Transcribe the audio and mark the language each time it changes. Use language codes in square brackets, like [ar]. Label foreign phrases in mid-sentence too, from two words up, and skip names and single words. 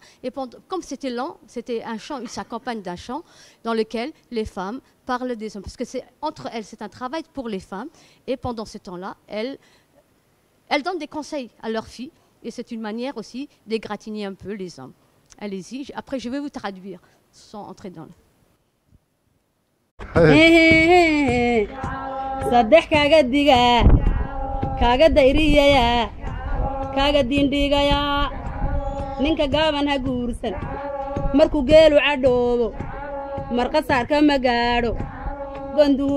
[fr] Et comme c'était lent, c'était un chant, il s'accompagne d'un chant dans lequel les femmes parlent des hommes. Parce que c'est entre elles, c'est un travail pour les femmes. Et pendant ce temps-là, elles donnent des conseils à leurs filles. Et c'est une manière aussi d'égratigner un peu les hommes. Allez-y, après je vais vous traduire sans entrer dans le... [so] saddex kaaga digaa kaaga dayriyaya kaaga diindhigayaa ninka gaaban ha guursan markuu geelu cadhoobo marqa saarka ma gaadho ganduhu